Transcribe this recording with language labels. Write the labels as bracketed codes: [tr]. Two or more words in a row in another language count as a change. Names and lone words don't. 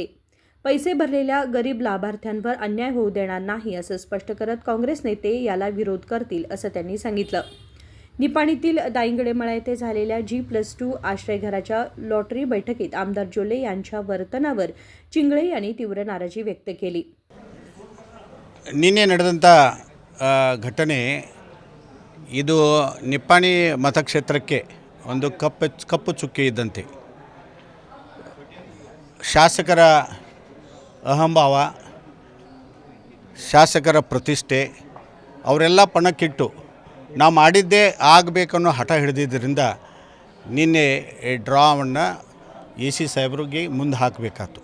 [mr] पैसे भरलेल्या गरीब लाभार्थ्यांवर अन्याय होऊ देणार नाही असं स्पष्ट करत काँग्रेस नेते याला विरोध करतील असं त्यांनी सांगितलं. निपाणीतील दाईंगडेमळा येथे झालेल्या G+2 आश्रयघराच्या लॉटरी बैठकीत आमदार जोल्ले यांच्या वर्तनावर चिंगळे यांनी तीव्र नाराजी व्यक्त केली. [kn] ನಿನ್ನೆ ನಡೆದಂಥ ಘಟನೆ ಇದು ನಿಪ್ಪಾಣಿ ಮತಕ್ಷೇತ್ರಕ್ಕೆ ಒಂದು ಕಪ್ಪು ಚುಕ್ಕೆ ಇದ್ದಂತೆ. ಶಾಸಕರ ಅಹಂಭಾವ, ಶಾಸಕರ ಪ್ರತಿಷ್ಠೆ ಅವರೆಲ್ಲ ಪಣಕ್ಕಿಟ್ಟು ನಾವು ಮಾಡಿದ್ದೇ ಆಗಬೇಕನ್ನೋ ಹಠ ಹಿಡಿದಿದ್ದರಿಂದ ನಿನ್ನೆ ಡ್ರಾವನ್ನು AC ಸಾಹೇಬ್ರಿಗೆ ಮುಂದೆ ಹಾಕಬೇಕಾಯ್ತು.